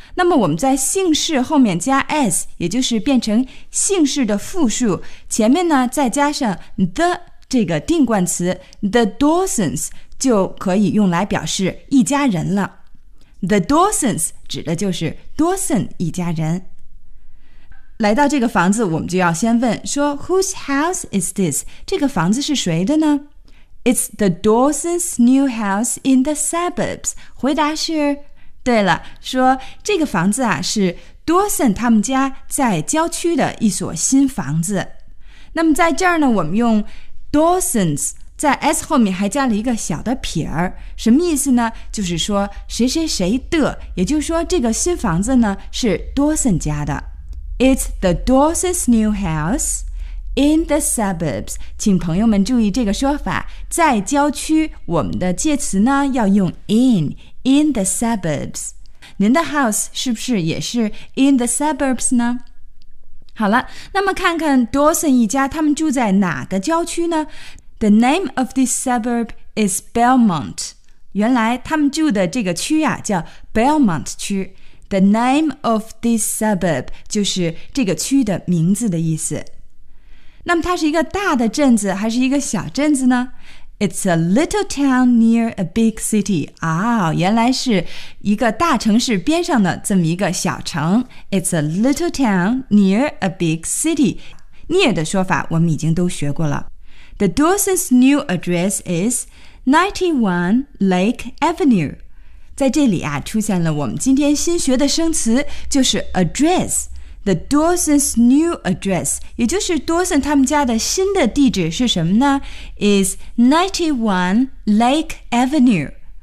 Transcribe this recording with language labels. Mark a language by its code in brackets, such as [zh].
[zh] 那么我们在姓氏后面加 S， 也就是变成姓氏的复数，前面呢再加上 the 这个定冠词 The Dawsons 就可以用来表示一家人了。 The Dawsons 指的就是 Dawson 一家人。来到这个房子，我们就要先问说 [en] Whose house is this? [zh] 这个房子是谁的呢？ [en] It's the Dawsons' new house in the suburbs. [zh] 回答是，对了，说这个房子啊是 Dawson 他们家在郊区的一所新房子。那么在这儿呢，我们用 Dawson's在 S 后面还加了一个小的撇儿，什么意思呢？就是说谁谁谁的，也就是说这个新房子呢是 Dawson 家的。 [en] It's the Dawson's new house in the suburbs. [zh] 请朋友们注意这个说法，在郊区我们的介词呢要用 [en] in the suburbs. [zh] 您的 house 是不是也是 [en] in the suburbs [zh] 呢？好了，那么看看 Dawson 一家他们住在哪个郊区呢？ [en] The name of this suburb is Belmont. [zh] 原来他们住的这个区啊叫 Belmont 区。 [en] The name of this suburb [zh] 就是这个区的名字的意思。那么它是一个大的镇子还是一个小镇子呢？ [en] It's a little town near a big city. [zh] 啊，原来是一个大城市边上的这么一个小城。 [en] It's a little town near a big city. [zh] near 的说法我们已经都学过了。 [en] The Dawson's new address is [zh] 91 Lake Avenue 在这里啊出现了我们今天新学的生词就是 address [en] The Dawson's new address [zh] 也就是 Dawson 他们家的新的地址是什么呢 [en] is 91 Lake Avenue